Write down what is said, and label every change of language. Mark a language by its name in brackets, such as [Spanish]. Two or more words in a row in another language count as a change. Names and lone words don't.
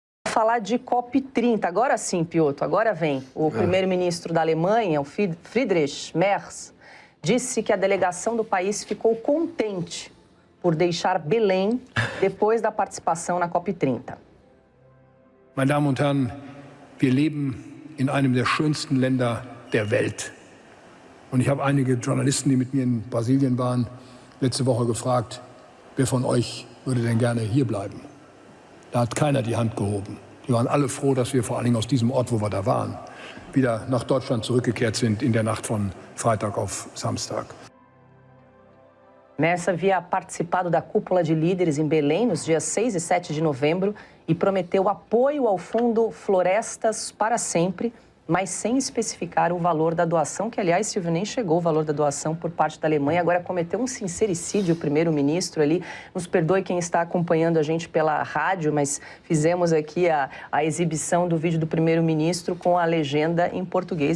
[Portuguese] Falar de COP30. Agora sim, Piotr, agora vem. O primeiro-ministro da Alemanha, o Friedrich Merz, disse que a delegação do país ficou contente por deixar Belém depois da participação na COP30. [German] Meine Damen und Herren, wir leben in einem der schönsten Länder der Welt. Und ich habe einige Journalisten, die mit mir in Brasilien waren, letzte Woche gefragt, wer von euch würde denn gerne hier bleiben? Da hat keiner die Hand gehoben. Die waren alle froh, dass wir vor allen Dingen aus diesem Ort, wo wir da waren, wieder nach Deutschland zurückgekehrt sind in der Nacht von Freitag auf Samstag. [Portuguese] Merz havia participado da cúpula de líderes em Belém nos dias 6 e 7 de novembro e prometeu apoio ao fundo Florestas para Sempre, mas sem especificar o valor da doação, que, aliás, Silvio, nem chegou o valor da doação por parte da Alemanha. Agora cometeu um sincericídio o primeiro-ministro ali. Nos perdoe quem está acompanhando a gente pela rádio, mas fizemos aqui a exibição do vídeo do primeiro-ministro com a legenda em português.